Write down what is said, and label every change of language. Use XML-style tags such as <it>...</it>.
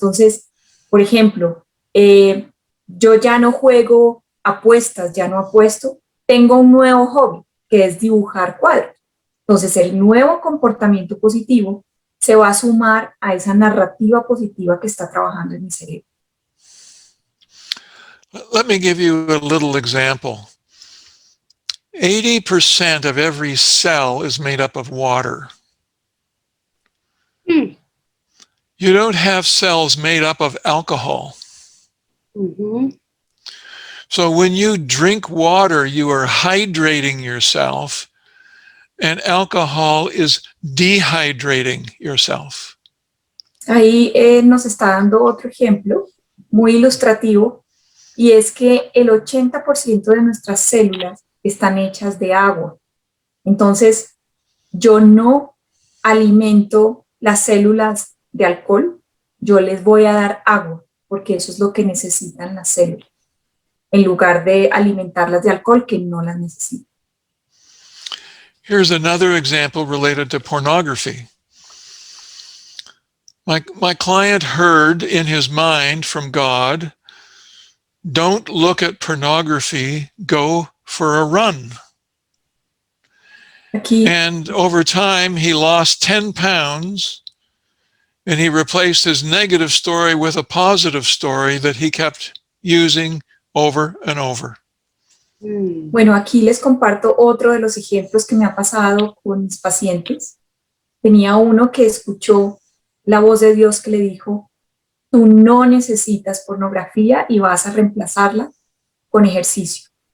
<es>Entonces, por ejemplo, yo ya no juego apuestas, ya no apuesto, tengo un nuevo hobby que es dibujar cuadros. Entonces, el nuevo comportamiento positivo se va a sumar a esa narrativa positiva que está trabajando en mi cerebro.</es> <en>Let me give you a little example. 80% of every cell is made up of water. You don't have cells made up of alcohol. So when you drink water, you are hydrating yourself, and alcohol is dehydrating yourself.</en> <es>Ahí nos está dando otro ejemplo muy ilustrativo, y es que el 80% de nuestras células están hechas de agua. Entonces, yo no alimento las células de alcohol, yo les voy a dar agua, porque eso es lo que necesitan las células, en lugar de alimentarlas de alcohol que no las necesitan.</es> <en>Here's another example related to pornography. My client heard in his mind from God, don't look at pornography, go for a run.</en> <es>Aquí,</es> <en>And over time, he lost 10 pounds, and he replaced his negative story with a positive story that he kept using over and over.</en> <es>bueno, aquí les comparto otro de los ejemplos que me ha pasado con mis pacientes. Tenía uno que escuchó la voz de Dios que le dijo, tú no necesitas pornografía y vas a reemplazarla con ejercicio.</es>